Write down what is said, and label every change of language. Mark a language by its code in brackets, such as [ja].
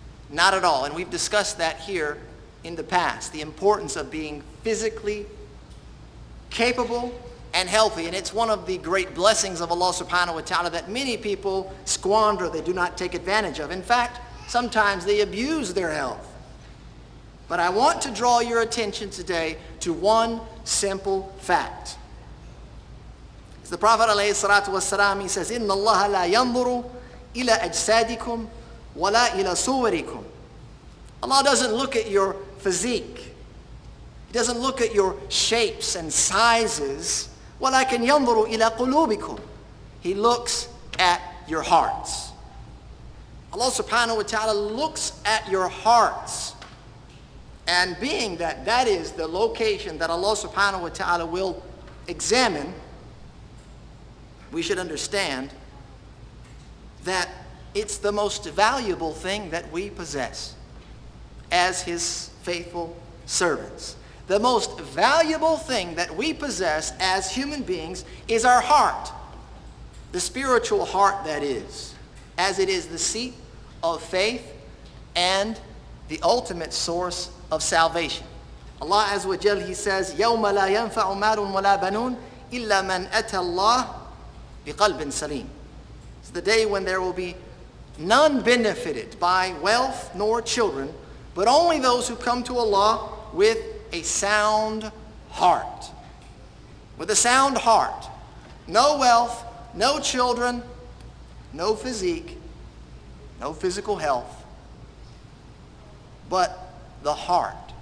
[en] Not at all. And we've discussed that here in the past, the importance of being physically capable and healthy. And it's one of the great blessings of Allah subhanahu wa ta'ala that many people squander, they do not take advantage of. In fact, sometimes they abuse their health. But I want to draw your attention today to one simple fact. As the Prophet ﷺ, he says, [ar] إِنَّ اللَّهَ لَا يَنْظُرُ إِلَى أَجْسَادِكُمْ وَلَا إِلَى صُوَرِكُمْ. [en] Allah doesn't look at your physique. He doesn't look at your shapes and sizes. [ar] وَلَكِنْ يَنْظُرُ إِلَى قُلُوبِكُمْ. [en] He looks at your hearts. Allah subhanahu wa ta'ala looks at your hearts. And being that that is the location that Allah subhanahu wa ta'ala will examine, we should understand that it's the most valuable thing that we possess as His faithful servants. The most valuable thing that we possess as human beings is our heart. The spiritual heart, that is, as it is the seat of faith and the ultimate source of salvation. Allah Azza wa Jal, He says, [ar] يَوْمَ لَا يَنْفَعُ مَالٌ وَلَا بَنُونَ إِلَّا مَنْ أَتَى اللَّهِ بِقَلْبٍ سَلِيمٍ. [en] It's the day when there will be none benefited by wealth nor children, but only those who come to Allah with a sound heart. With a sound heart. No wealth, no children, no physique, no physical health, but the heart.